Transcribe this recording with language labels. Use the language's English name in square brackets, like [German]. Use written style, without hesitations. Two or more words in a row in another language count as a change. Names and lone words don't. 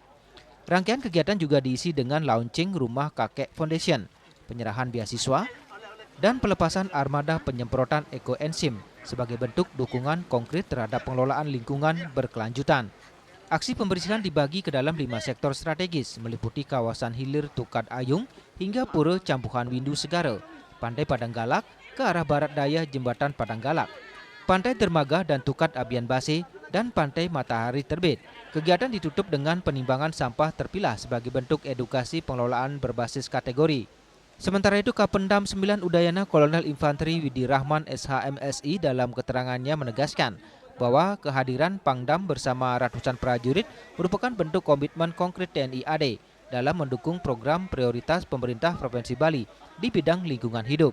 [Indonesian] Rangkaian kegiatan juga diisi dengan launching Rumah Kakek Foundation, penyerahan beasiswa, dan pelepasan armada penyemprotan ekoenzim sebagai bentuk dukungan konkret terhadap pengelolaan lingkungan berkelanjutan. Aksi pembersihan dibagi ke dalam 5 sektor strategis meliputi kawasan hilir Tukad Ayung hingga Pura Campuhan Windu Segara, Pantai Padanggalak ke arah barat daya Jembatan Padanggalak, Pantai Dermaga dan Tukad Abian Base, dan Pantai Matahari Terbit. Kegiatan ditutup dengan penimbangan sampah terpilah sebagai bentuk edukasi pengelolaan berbasis kategori. Sementara itu, Kapendam 9 Udayana Kolonel Infanteri Widi Rahman SHMSI dalam keterangannya menegaskan bahwa kehadiran Pangdam bersama ratusan prajurit merupakan bentuk komitmen konkret TNI AD dalam mendukung program prioritas pemerintah Provinsi Bali di bidang lingkungan hidup.